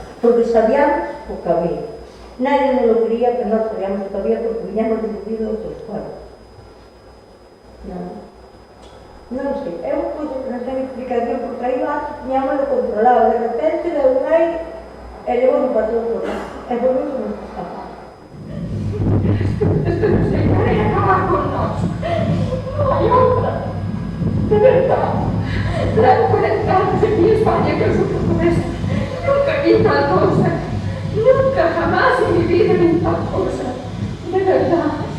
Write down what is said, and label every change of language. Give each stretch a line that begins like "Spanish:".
Galician: Porque sabíamos o que había.
Spanish: Nadie nos lo quería,
Galician: pero nós sabíamos o que había porque viñamos divididos outros pueblos. Non sei, é unha cousa que non ten explicación, porque aí lá tiñámoslo controlado, de repente deu un aire e levou un patrón por lá, e por iso nos escapamos.
Spanish: Esto no se puede acabar con nos. No hay otra. De verdad. Trago 40 años aquí en España que os sufro con esto. Nunca vi tal cosa. Nunca, jamás en mi vida vi tal cosa. De verdad.